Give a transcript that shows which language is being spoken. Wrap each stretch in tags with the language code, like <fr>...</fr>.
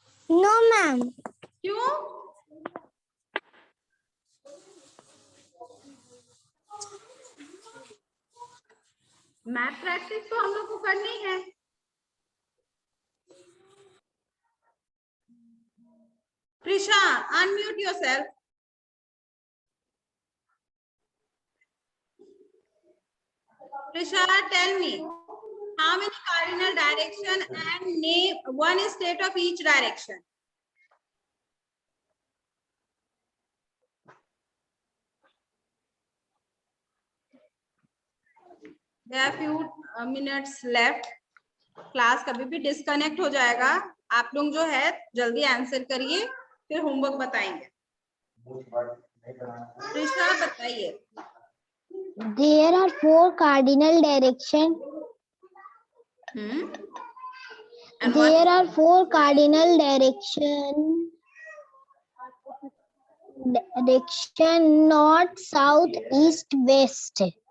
<hi>No ma'am. क्यों? Math practice तो हम लोग को करनी है।</hi> <en>Prisha, unmute yourself. Prisha, tell me, how many cardinal direction and name one state of each direction? There are few minutes left.</en> <hi>Class कभी भी डिस्कनेक्ट हो जाएगा। आप लोग जो है जल्दी आंसर करिए, फिर होमवर्क बताएंगे। कृष्णा बताइए।</hi> <en>There are 4 cardinal direction. And what? There are 4 cardinal direction. Direction north, south, east, west.</en>